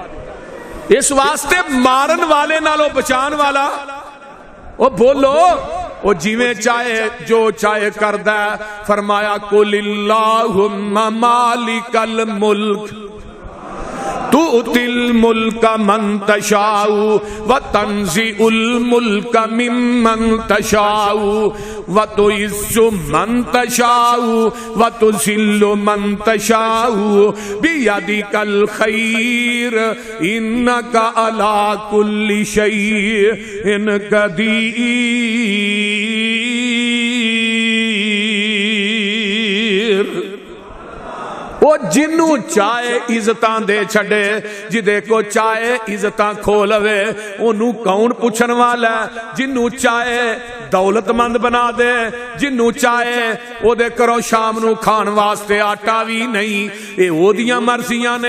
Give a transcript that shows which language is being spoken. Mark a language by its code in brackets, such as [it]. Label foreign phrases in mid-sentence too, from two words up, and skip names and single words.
[pa] اس واسطے مارن والے نالوں بچان والا او بولو او جیویں چاہے جو چاہے کردا. فرمایا [ar] قل اللهم مالك الملك تؤتي الملك من تشاء وتنزع الملك ممن تشاء وتعز من تشاء وتذل من تشاء بيدك الخير إنك على كل شيء قدير. [pa] او جنہوں چاہے عزتاں دے چھڈے، جدے کولوں چاہے عزتاں کھو لوے، اونوں کون پچھن والا. جنہوں چاہے دولتمند بنا دے، جنہوں چاہے اودے گھروں شام نوں کھان واسطے آٹا بھی نہیں، یہ اودیاں مرضیاں نے.